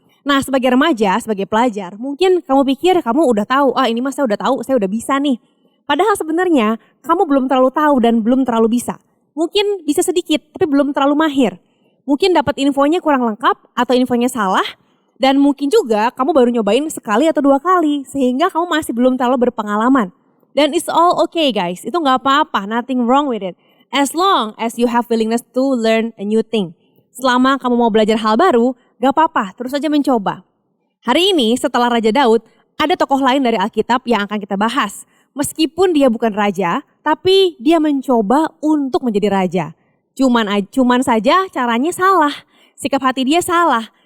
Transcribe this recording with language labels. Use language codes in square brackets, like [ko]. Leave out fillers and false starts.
[id] Nah sebagai remaja, sebagai pelajar, mungkin kamu pikir kamu udah tahu, ini mas saya udah tahu, saya udah bisa nih. Padahal sebenarnya kamu belum terlalu tahu dan belum terlalu bisa. Mungkin bisa sedikit, tapi belum terlalu mahir. Mungkin dapat infonya kurang lengkap atau infonya salah. Dan mungkin juga kamu baru nyobain sekali atau 2 kali, sehingga kamu masih belum terlalu berpengalaman. Dan [en] it's all okay guys, [id] itu gak apa-apa, [en] nothing wrong with it. As long as you have willingness to learn a new thing. [id] Selama kamu mau belajar hal baru, gak apa-apa, terus aja mencoba. Hari ini setelah Raja Daud, ada tokoh lain dari Alkitab yang akan kita bahas. Meskipun dia bukan raja, tapi dia mencoba untuk menjadi raja. Cuman saja caranya salah. Sikap hati dia salah.